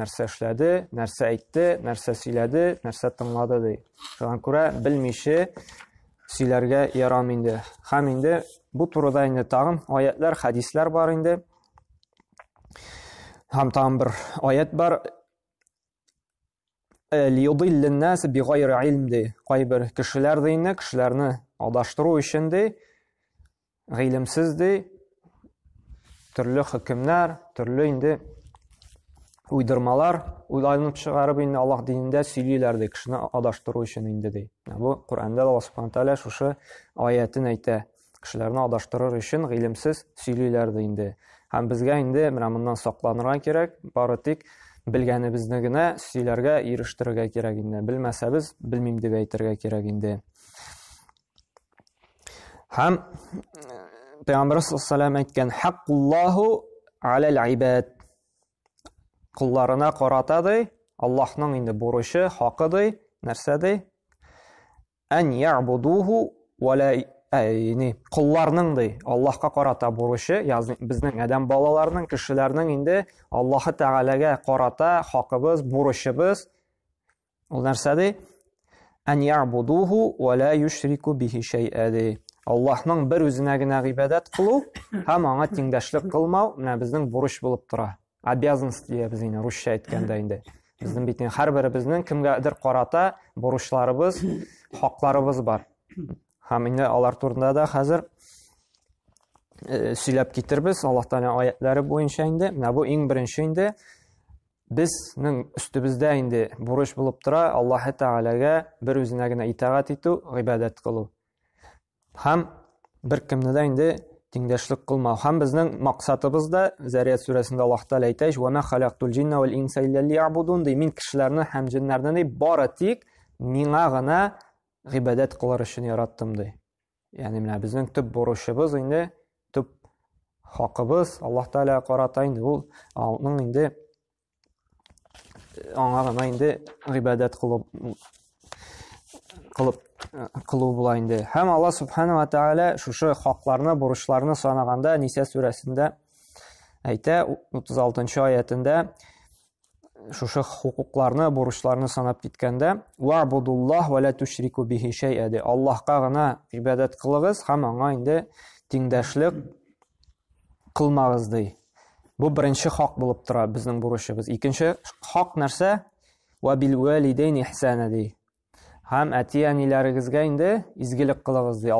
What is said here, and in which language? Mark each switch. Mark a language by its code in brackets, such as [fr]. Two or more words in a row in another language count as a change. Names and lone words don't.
[tt] Нәрсә эшләде, нәрсә әйтте, нәрсә сөйләде, нәрсә тыңлады ди. Шуңа күрә белмичә сөйләргә ярамый инде. Һәм инде бу турыда инде тагын аятлар, хадислар бар инде. Һәм тагын бер аят бар. [ar] ليضل الناس بغير علم ди. [tt] Кайбер кешеләр ди инде, кешеләрне адаштыру өчен ди, гыйлемсез ди, төрле хөкемнәр, төрле инде уйдырмалар уйланып чыгарып инде Аллаһ динендә сөйлиләр ди, кешене адаштыру өчен инде ди. Бу Кур'анда Аллаһ Субханаһу Тааля шушы аятын әйтә. Кешеләрне адаштырыр өчен гыйлемсез сөйлиләр ди инде. Һәм безгә инде менә моннан сакланырга кирәк, бары тик белгәнебезне генә сөйләргә, ирештерергә кирәк инде. Белмәсәбез, белмим дип әйтергә кирәк инде. Һәм Пәйгамбәр [ar] صلى الله عليه [tt] әйткән: [ar] "حق الله على العباد." [tt] Кулларына карата ди, Аллаһның инде бурычы, хакы ди, нәрсә ди? [ar] أن يعبدوه ولا [tt] кулларның ди, Аллаһка карата бурычы, ягъни безнең адәм балаларының, кешеләрнең инде Аллаһ Тәгаләгә карата хакыбыз, бурычыбыз. Ул нәрсә ди? [ar] أن يعبدوه ولا يشركوا به شيئا [tt] ди. Аллаһның бер үзенә генә гыйбадат кылу һәм аңа тиңдәшлек кылмау менә безнең бурыч булып тора. Обязанность диябез инде русча әйткәндә инде. Безнең бит һәрберебезнең кемгәдер карата бурычларыбыз, хакларыбыз бар. Һәм инде алар турында да хәзер сөйләп китербез Аллаһ Тәгалә аятлары буенча инде. Менә бу иң беренче инде безнең өстебездә инде бурыч булып тора Аллаһ Тәгаләгә бер үзенә генә итагать итү, гыйбадат кылу. Һәм бер кемне дә инде тиңдәшлек кылмау. Һәм безнең максатыбыз да Зарiyat сүрәсендә Аллаһ Тәгалә әйтә: [ar] "وما خلقت الجن والإنس إلا ليعبدون" ди. [tt] Мин кешеләрне һәм җиннәрне бары тик миңа гына гыйбадат кылыр өчен яраттым ди. Ягъни менә безнең төп бурычыбыз инде, төп хакыбыз Аллаһ Тәгаләгә карата инде ул аның инде аңа гына инде гыйбадат кылу була инде. Һәм Аллаһ Субханаһу ва Тааля шушы хакларны, бурычларны санаганда Ниса сүрәсендә әйтә, 36-нчы аятында шушы хукукларны, бурычларны санап киткәндә: [ar] "واعبدوا الله ولا تشركوا به شيئا" [tt] ди. Аллаһка гына гыйбадат кылыгыз һәм аңа инде тиңдәшлек кылмагыз ди. Бу беренче хак булып тора безнең бурычыбыз. Икенче хак нәрсә? [ar] "وبالوالدين إحسانا" [tt] ди. Һәм әти-әниләрегезгә инде изгелек кылыгыз ди.